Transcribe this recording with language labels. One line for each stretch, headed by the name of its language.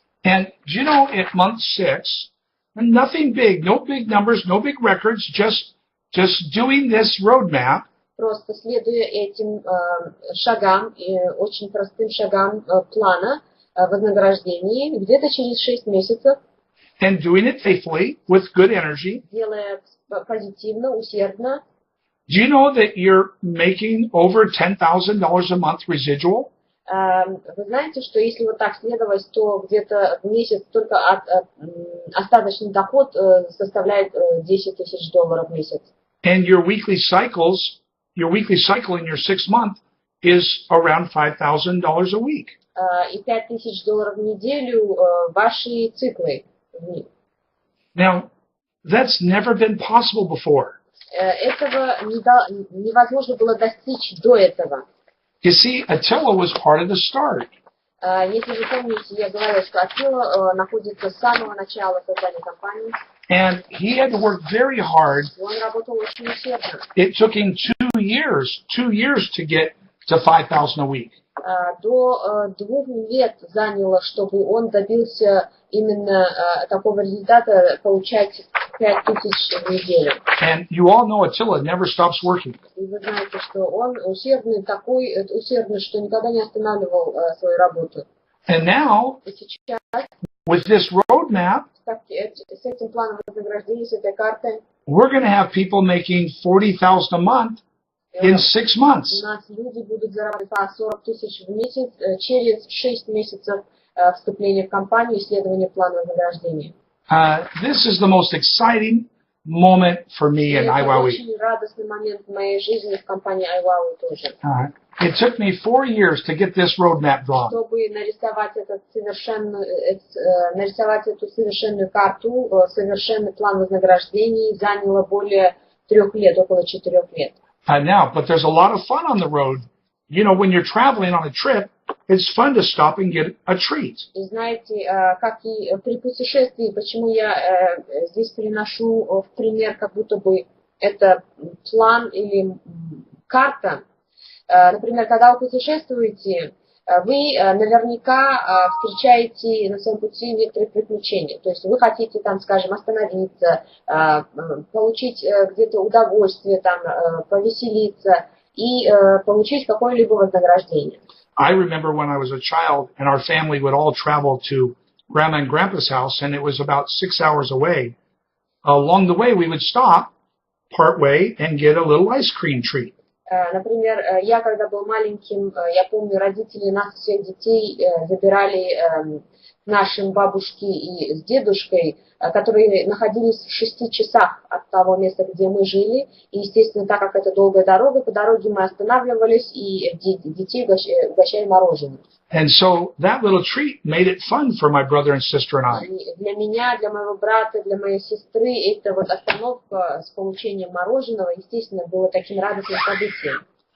English: And you know, at month 6, nothing big, no big numbers, no big records, just doing this roadmap.
Russian: Просто следуя этим шагам, очень простым шагам плана вознаграждения, где-то через 6 месяцев,
English: and doing it faithfully with good energy.
Russian: Делая позитивно, усердно.
English: Do you know that you're making over $10,000 a month residual?
Russian: Вы знаете, что если вот так следовать, то где-то в месяц только остаточный доход составляет $10,000 в месяц.
English: And your weekly cycle in your 6 month is around $5,000 a week.
Russian: И $5,000 в неделю ваши циклы.
English: Now, that's never been possible before.
Russian: Этого невозможно было достичь до этого.
English: You see, Attila was part of the start.
Russian: Если вы помните, я говорила, что Attila находится с самого начала создания компании.
English: And he had to work very hard.
Russian: Он работал очень усердно.
English: It took him 2 years to get to 5,000 a week.
Russian: До 2 лет заняло, чтобы он добился именно такого результата, получать 5,000 в неделю.
English: And you all know Attila never stops working.
Russian: И вы знаете, что он усердный, что никогда не останавливал свою работу.
English: And now,
Russian: И сейчас,
English: with this roadmap,
Russian: с этим планом вознаграждения, с этой картой,
English: we're going to have people making $40,000 a month in 6 months.
Russian: У нас люди будут зарабатывать по 40,000 в месяц через 6 месяцев вступления в компанию и исследования плана вознаграждения.
English: This is the most exciting moment for me in iWowWe.
Russian: Это очень радостный момент в моей жизни в компании iWowWe тоже.
English: It took me 4 years to get this roadmap drawn.
Russian: Чтобы нарисовать эту совершенную карту, совершенный план вознаграждений, заняло более 3 лет, около 4 лет.
English: Now, but there's a lot of fun on the road. You know, when you're traveling on a trip, it's fun to stop and get a treat.
Russian: И знаете, как и при путешествии, почему я здесь приношу в пример, как будто бы это план или карта. Например, когда вы путешествуете, вы наверняка встречаете на своем пути некоторые приключения. То есть вы хотите там, скажем, остановиться, получить где-то удовольствие, там, повеселиться и получить какое-либо вознаграждение.
English: I remember when I was a child and our family would all travel to Grandma and Grandpa's house, and it was about 6 hours away. Along the way, we would stop part way and get a little ice cream treat.
Russian: Например, я когда был маленьким, я помню, родители нас, всех детей, забирали к нашим бабушке и с дедушкой, которые находились в 6 часах от того места, где мы жили. И, естественно, так как это долгая дорога, по дороге мы останавливались и детей угощали мороженым.
English: And so that little treat made it fun for my brother and sister and I.
Russian: И для меня, для моего брата, для моей сестры эта вот остановка с получением мороженого, естественно, было таким радостным событием.